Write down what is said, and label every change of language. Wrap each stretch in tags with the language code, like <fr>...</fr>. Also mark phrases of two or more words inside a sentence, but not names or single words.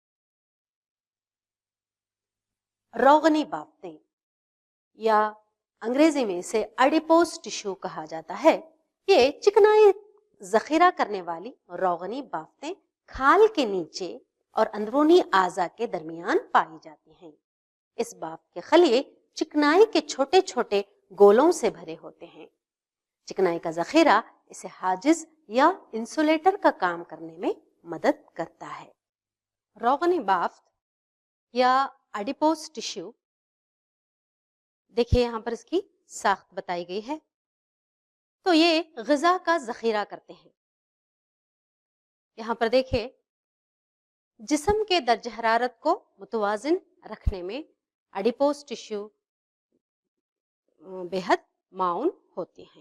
<ur>روغنی بافتیں یا انگریزی میں اسے</ur> <en>adipose tissue</en> <ur>کہا جاتا ہے، یہ چکنائی ذخیرہ کرنے والی روغنی بافتیں کھال کے نیچے اور اندرونی اعضاء کے درمیان پائی جاتی ہیں۔ اس بافت کے خلیے چکنائی کے چھوٹے چھوٹے گولوں سے بھرے ہوتے ہیں۔ چکنائی کا ذخیرہ اسے حاجز یا انسولیٹر کا کام کرنے میں مدد کرتا ہے۔ روغنی بافت یا</ur> <en>adipose tissue,</en> <ur>دیکھیے یہاں پر اس کی ساخت بتائی گئی ہے، تو یہ غذا کا ذخیرہ کرتے ہیں۔ یہاں پر دیکھیے جسم کے درجہ حرارت کو متوازن رکھنے میں</ur> <en>adipose tissue</en> <ur>بے حد معاون ہوتی ہیں۔</ur>